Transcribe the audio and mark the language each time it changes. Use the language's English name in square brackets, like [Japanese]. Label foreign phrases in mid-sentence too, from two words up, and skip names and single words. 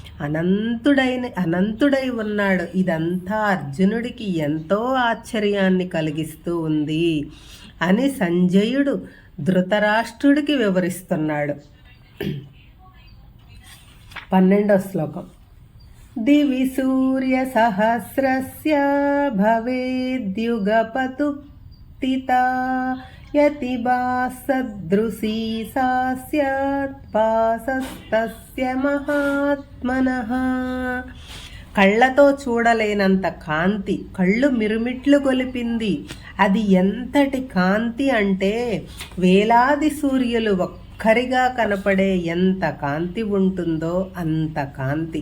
[Telugu] అనంతుడై ఉన్నాడు. ఇదంతా అర్జునుడికి ఎంతో ఆశ్చర్యాన్ని కలిగిస్తూ ఉంది అని సంజయుడు ధృతరాష్ట్రుడికి వివరిస్తున్నాడు. 12వ శ్లోకం। [Sanskrit] दिवि सूर्यसहस्रस्य भवेद्युगपतुप्तिता యతిబా సదృశీ సా స్యాత్ పాసస్తస్య మహాత్మనః. [Telugu] కళ్ళతో చూడలేనంత కాంతి, కళ్ళు మిరుమిట్లు గొలిపింది. అది ఎంతటి కాంతి అంటే వేలాది సూర్యులు ఒక్కరిగా కనపడే ఎంత కాంతి ఉంటుందో అంత కాంతి.